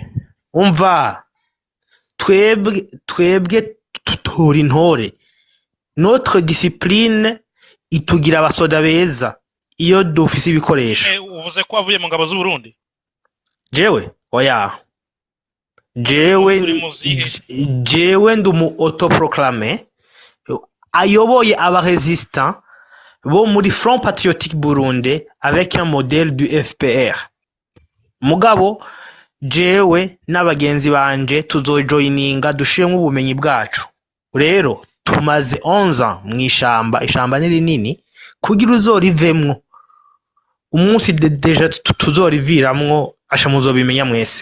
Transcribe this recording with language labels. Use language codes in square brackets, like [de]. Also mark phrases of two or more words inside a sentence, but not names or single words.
[rn] umva twebwe tutori ntore, [fr] notre discipline [rn] itugira abasoda beza iyo dufise ibikoresho. Uvuze ko wavuye mu ngabo z'u Burundi? Jewe oya, jewe ndumu autoproclamé ayoboye abaresistant bo muri Front Patriotique Burundi [fr] avec un modèle du FPR. [rn] Mugabo jewe n'abagenzi banje tuzojoininga dushiremo ubumenyi bwacu. Rero tumaze 11 ans mwishamba, ishamba ni rinini kugira uzorivemwo umunsi deja tuzoriviramwo asha muzobimenya mwese.